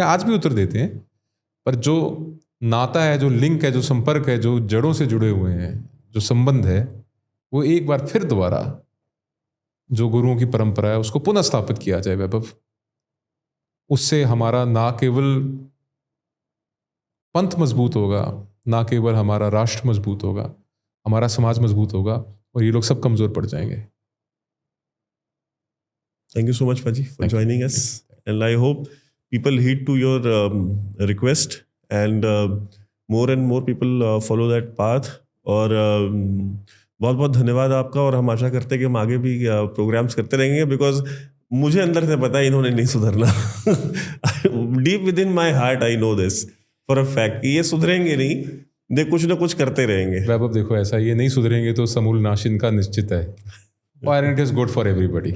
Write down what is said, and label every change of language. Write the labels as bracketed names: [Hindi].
[Hindi] आज भी उत्तर देते हैं, पर जो नाता है, जो लिंक है, जो संपर्क है, जो जड़ों से जुड़े हुए हैं, जो संबंध है, वो एक बार फिर दोबारा जो गुरुओं की परंपरा है उसको पुनः स्थापित किया जाए वैभव। उससे हमारा ना केवल पंथ मजबूत होगा, ना केवल हमारा राष्ट्र मजबूत होगा, हमारा समाज मजबूत होगा, और ये लोग सब कमजोर पड़ जाएंगे। [English] Thank you so much, Paji, for joining us. And I hope people heed to your request, and more people follow that path. [Hindi] और बहुत बहुत धन्यवाद आपका, और हम आशा करते हैं कि हम आगे भी प्रोग्राम्स करते रहेंगे, बिकॉज मुझे अंदर से पता है इन्होंने नहीं सुधरना। [English] deep within my heart I know this for a fact [Hindi] कि ये सुधरेंगे नहीं, ये कुछ ना कुछ करते रहेंगे। वैभव देखो, ऐसा ये नहीं सुधरेंगे तो समूल नाश इनका निश्चित है, और [English] It is good for everybody.